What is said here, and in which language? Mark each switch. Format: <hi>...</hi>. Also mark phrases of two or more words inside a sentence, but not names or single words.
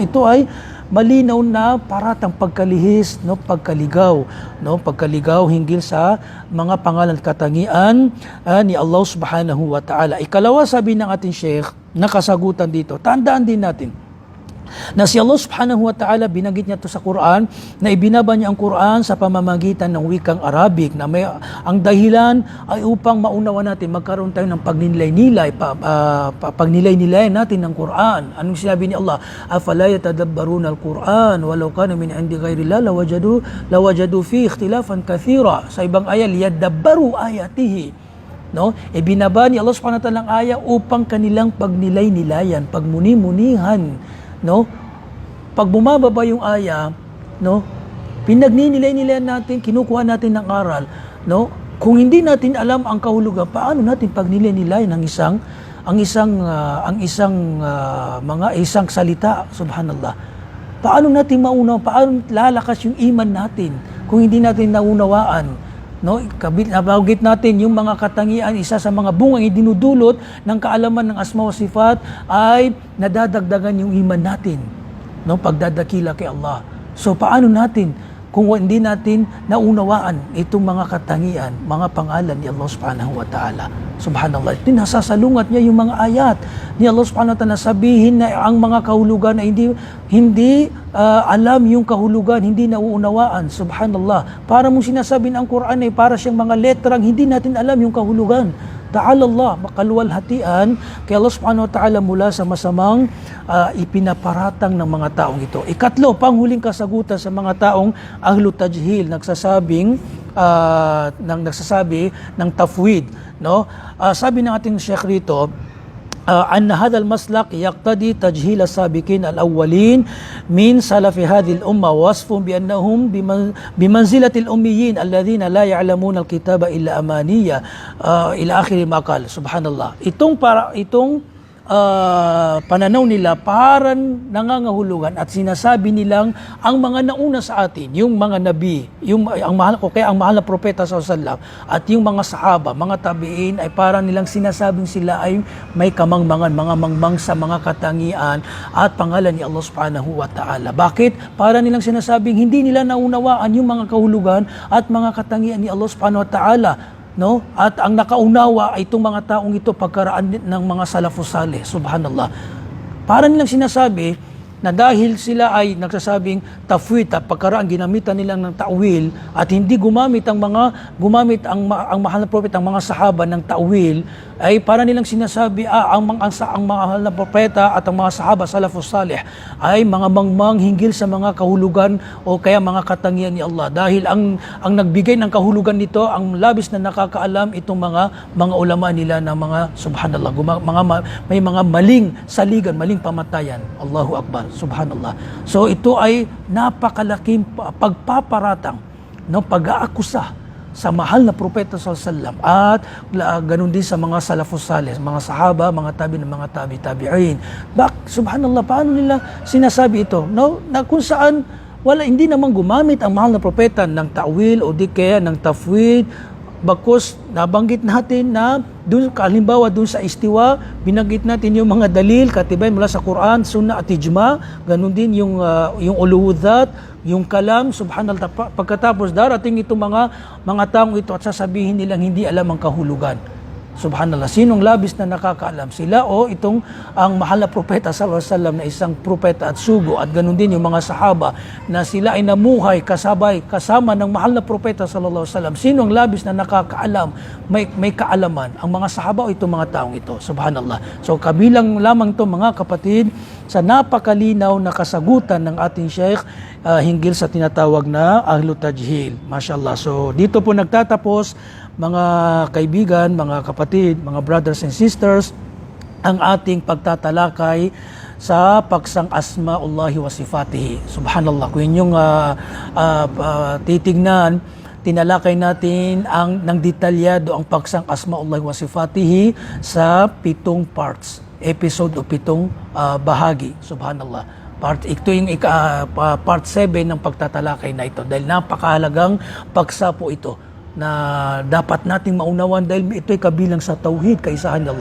<tl>Ito ay malinaw na paratang pagkalihis, no, pagkaligaw, no, pagkaligaw hinggil sa mga pangalan at katangian ni Allah</tl> <ar>سبحانه وتعالى.</ar> <tl>Ikalawa, sabi ng ating Sheikh, na kasagutan dito, tandaan din natin, na si Allah</tl> <ar>سبحانه وتعالى,</ar> <tl>binanggit niya to sa Quran, na ibinaba niya ang Quran sa pamamagitan ng wikang Arabic, na ang dahilan ay upang maunawa natin, magkaroon tayo ng pagnilay-nilay, pagnilay-nilay natin ng Quran. Anong sinabi ni Allah?</tl> <ar>أفلا يتدبرون القرآن ولو كان من عند غير الله لوجدوا في اختلافا كثيرا.</ar> <tl>Sa ibang ayat,</tl> <ar>ليدبروا آياته.</ar> <tl>No? Ibinaba ni Allah</tl> <ar>سبحانه وتعالى</ar> <tl>ang aya upang kanilang pagnilay-nilayan, pagmuni-munihan. No? Pag bumababa yung aya, no? Pinagninilay-nilayan natin, kinukuha natin ng aral, no? Kung hindi natin alam ang kahulugan, paano natin pagnilay-nilayan ang isang salita, subhanallah. Paano natin maunaw, paano lalakas yung iman natin kung hindi natin naunawaan? No, nabanggit natin yung mga katangian, isa sa mga bungang idinudulot ng kaalaman ng</tl> <ar>أسماء وصفات</ar> <tl>ay nadadagdagan yung iman natin, no, pagdadakila kay Allah. So paano natin kung hindi natin naunawaan itong mga katangian, mga pangalan ni Allah</tl> <ar>سبحانه وتعالى?</ar> <tl>Subhanallah, nasasalungat niya yung mga ayat ni Allah</tl> <ar>سبحانه وتعالى,</ar> <tl>sabihin na ang mga kahulugan ay hindi alam yung kahulugan, hindi nauunawaan. Subhanallah, para mong sinasabi ng Quran ay para siyang mga letrang hindi natin alam yung kahulugan.</tl> <ar>تعالى الله,</ar> <tl>makaluwalhatian kay Allah</tl> <ar>سبحانه وتعالى</ar> <tl>mula sa masamang ipinaparatang ng mga taong ito. Ikatlo, panghuling kasagutan sa mga taong</tl> <ar>أهل تجهيل,</ar> <tl>nagsasabi ng tafwid, no? Sabi ng ating Sheikh rito,</tl> <ar>أن هذا المسلك يقتضي تجهيل السابقين الأولين من سلف هذه الأمة ووصفهم بأنهم بمنزلة الأميين الذين لا يعلمون الكتاب إلا أمانية إلى آخر ما قال. سبحان الله.</ar> <tl>Itong pananaw nila parang nangangahulugan at sinasabi nilang ang mga nauna sa atin, yung mga nabi, ang mahal na propeta</tl> <ar>صلى الله عليه وسلم</ar> <tl>at yung mga sahaba, mga tabiin, ay parang nilang sinasabing sila ay may kamangmangan, mga mangmang sa mga katangian at pangalan ni Allah</tl> <ar>سبحانه وتعالى.</ar> <tl>Bakit? Para nilang sinasabing hindi nila naunawaan yung mga kahulugan at mga katangian ni Allah</tl> <ar>سبحانه وتعالى.</ar> <tl>No? At ang nakaunawa ay itong mga taong ito pagkaraan ng mga</tl> <ar>السلف الصالح.</ar> <tl>Subhanallah. Para nilang sinasabi na dahil sila ay nagsasabing tafwid, pagkaraan ginamitan nila ng ta'wil at hindi gumamit ang mahal na prophet, ang mga sahaba ng ta'wil, ay para nilang sinasabi ang mahal na propeta at ang mga sahaba</tl> <ar>السلف الصالح</ar> <tl>ay mga mangmang hinggil sa mga kahulugan o kaya mga katangian ni Allah, dahil ang nagbigay ng kahulugan nito, ang labis na nakakaalam itong mga ulama nila na mga subhanallah, may mga maling saligan, maling pamatayan.</tl> <ar>الله أكبر. سبحان الله.</ar> <tl>So ito ay napakalaking pagpaparatang, no, pag-aakusa sa mahal na propeta</tl> <ar>صلى الله عليه وسلم</ar> <tl>at ganun din sa mga</tl> <ar>السلف الصالح,</ar> <tl>mga sahaba, mga tabi'in. Subhanallah, paano nila sinasabi ito? No, na kung saan hindi naman gumamit ang mahal na propeta ng ta'wil o di kaya ng tafwid. Bakos nabanggit natin na halimbawa doon sa istiwa, binanggit natin yung mga dalil, katibay mula sa Quran, Sunnah at Ijma, ganun din yung uluwudat, yung kalam, subhanallah. Pagkatapos darating itong mga taong ito at sasabihin nilang hindi alam ang kahulugan. Subhanallah, sinong labis na nakakaalam? Sila o itong ang mahal na propeta</tl> <ar>صلى الله عليه وسلم</ar> <tl>na isang propeta at sugo, at ganun din yung mga sahaba na sila ay namuhay kasama ng mahal na propeta</tl> <ar>صلى الله عليه وسلم.</ar> <tl>Sinong labis na nakakaalam, may kaalaman? Ang mga sahaba o itong mga taong ito. Subhanallah. So kabilang lamang to mga kapatid sa napakalinaw na kasagutan ng ating Sheikh hinggil sa tinatawag na</tl> <ar>أهل تجهيل.</ar> <tl>Mashallah. So dito po nagtatapos, mga kaibigan, mga kapatid, mga</tl> <en>brothers and sisters,</en> <tl>ang ating pagtatalakay sa paksang</tl> <ar>أسماء الله وصفاته.</ar> <tl>Subhanallah. Kung inyong titignan, tinalakay natin ng detalyado ang paksang</tl> <ar>أسماء الله وصفاته</ar> <tl>sa 7 parts, episode o 7 bahagi. Subhanallah. Ito yung part 7 ng pagtatalakay na ito, dahil napakahalagang paksa po ito na dapat nating maunawan, dahil ito ay kabilang sa tauhid, kaisahan ni Allah.</tl>